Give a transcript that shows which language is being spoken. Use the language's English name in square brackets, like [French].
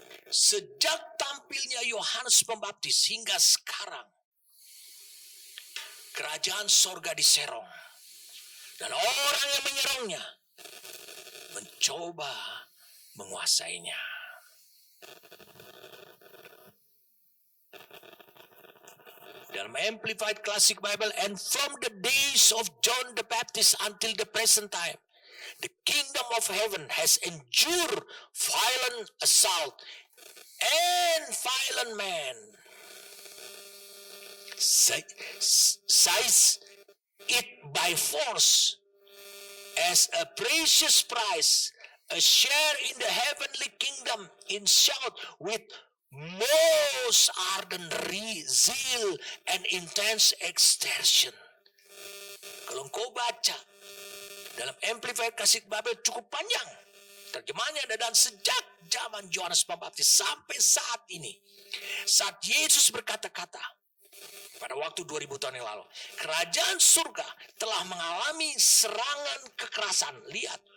[Indonesian] Sejak tampilnya Yohanes Pembaptis hingga sekarang, kerajaan sorga diserong, dan orang yang menyerangnya mencoba menguasainya. Dalam [English] Amplified Classic Bible, and from the days of John the Baptist until the present time, the kingdom of heaven has endured violent assault, and violent man seize it by force. As a precious prize, a share in the heavenly kingdom, in shout with most ardent zeal and intense exertion. [Indonesian] Kalau engkau baca dalam Amplified Classic Bible cukup panjang, terjemahannya ada, dan sejak zaman Yohanes Pembaptis sampai saat ini, saat Yesus berkata-kata pada waktu 2000 tahun yang lalu, kerajaan surga telah mengalami serangan kekerasan. Lihat,